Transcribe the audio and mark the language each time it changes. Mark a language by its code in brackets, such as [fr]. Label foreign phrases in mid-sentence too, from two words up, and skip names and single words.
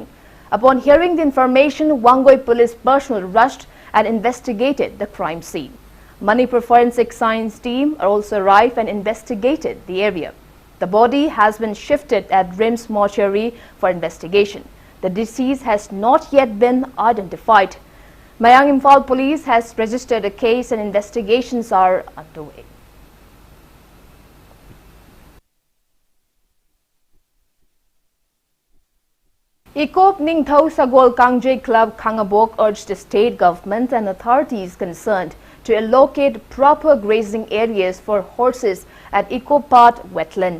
[en] Upon hearing the information, Wangoi police personnel rushed and investigated the crime scene. Manipur Forensic Science team also arrived and investigated the area. The body has been shifted at RIMS mortuary for investigation. The deceased has not yet been identified. Mayang Imphal police has registered a case and investigations are underway. Ikop Ningthau Sagol Kangjay Club Khangabok urged the state government and authorities concerned to allocate proper grazing areas for horses at Ikop wetland.